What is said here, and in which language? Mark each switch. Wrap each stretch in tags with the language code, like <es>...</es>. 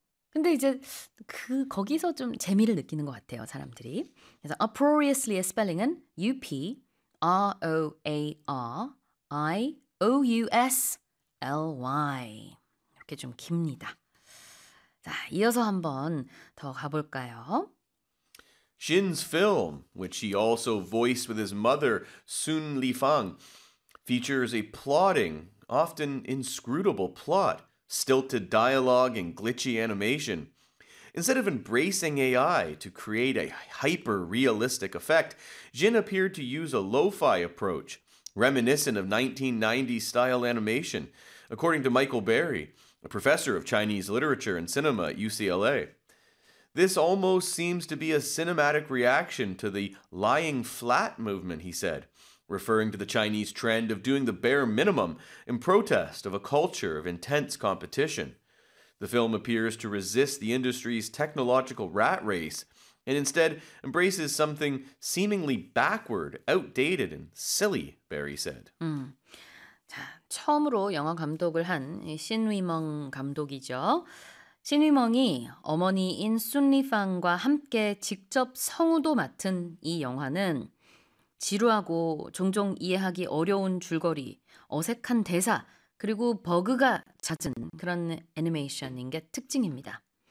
<ko>근데 이제 거기서 좀 재미를 느끼는 것 같아요, 사람들이. 그래서 uproariously의 spelling은 U-P-R-O-A-R-I O-U-S-L-Y 이렇게 좀 깁니다. 자, 이어서 한번 더 가볼까요?</ko> <en>Shin's film, which he also voiced with his mother, Sun Lifang, features a plodding, often inscrutable plot, stilted dialogue, and glitchy animation. Instead of embracing AI to create a hyper-realistic effect, Jin appeared to use a lo-fi approach, reminiscent of 1990s style animation, according to Michael Berry, a professor of Chinese literature and cinema at UCLA. This almost seems to be a cinematic reaction to the lying flat movement, he said, referring to the Chinese trend of doing the bare minimum in protest of a culture of intense competition. The film appears to resist the industry's technological rat race and instead embraces something seemingly backward, outdated, and silly, Barry said.</en> <ko>처음으로 영화 감독을 한신 위멍 감독이죠. 신 위멍이 어머니인 순 리팡과 함께 직접 성우도 맡은 이 영화는 지루하고 종종 이해하기 어려운 줄거리, 어색한 대사, 그리고 버그가 잦은 그런 애니메이션인 게 특징입니다.</ko>